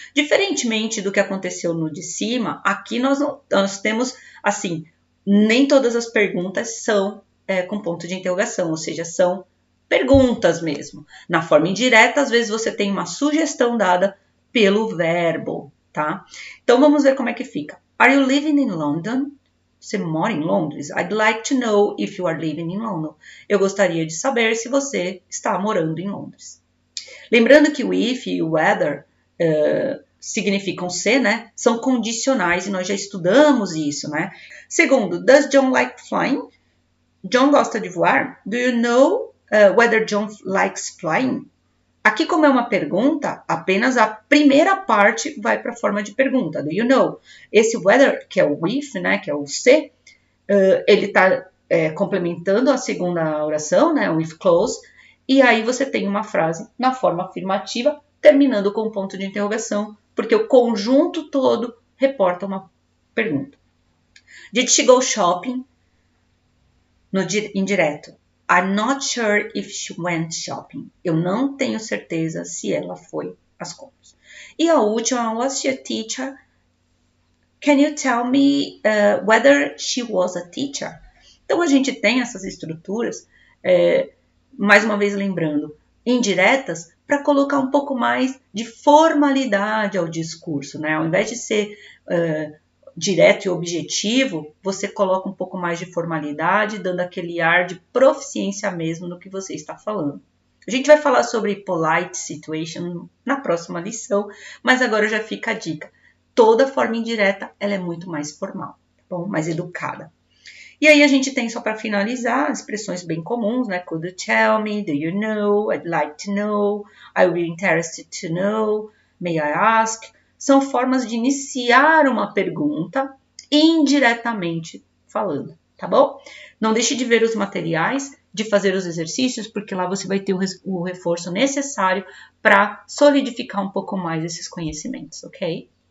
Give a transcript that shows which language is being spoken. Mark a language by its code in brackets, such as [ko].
[pt] Diferentemente do que aconteceu no de cima, aqui nós temos, assim, nem todas as perguntas são com ponto de interrogação, ou seja, são perguntas mesmo. Na forma indireta, às vezes você tem uma sugestão dada pelo verbo, tá? Então, vamos ver como é que fica. [en] Are you living in London? [pt] Você mora em Londres? [en] I'd like to know if you are living in London. [pt] Eu gostaria de saber se você está morando em Londres. Lembrando que o if e o whether significam se, né? São condicionais e nós já estudamos isso, né? Segundo, [en] does John like flying? [pt] John gosta de voar? [en] Do you know whether John likes flying? [pt] Aqui, como é uma pergunta, apenas a primeira parte vai para a forma de pergunta. [en] Do you know? [pt] Esse whether, que é o if, né, que é o se, ele está complementando a segunda oração, né, o if close, e aí você tem uma frase na forma afirmativa, terminando com um ponto de interrogação, porque o conjunto todo reporta uma pergunta. [en] Did she go shopping? [pt] No indireto. [en] I'm not sure if she went shopping. [pt] Eu não tenho certeza se ela foi às compras. E a última, [en] was she a teacher? Can you tell me whether she was a teacher? [pt] Então, a gente tem essas estruturas, mais uma vez lembrando, indiretas, para colocar um pouco mais de formalidade ao discurso, né? Ao invés de ser direto e objetivo, você coloca um pouco mais de formalidade, dando aquele ar de proficiência mesmo no que você está falando. A gente vai falar sobre polite situation na próxima lição, mas agora já fica a dica. Toda forma indireta, ela é muito mais formal, tá bom? Mais educada. E aí a gente tem, só para finalizar, expressões bem comuns, né? [en] Could you tell me? Do you know? I'd like to know. I will be interested to know. May I ask? [pt] São formas de iniciar uma pergunta indiretamente falando, tá bom? Não deixe de ver os materiais, de fazer os exercícios, porque lá você vai ter o reforço necessário para solidificar um pouco mais esses conhecimentos, ok?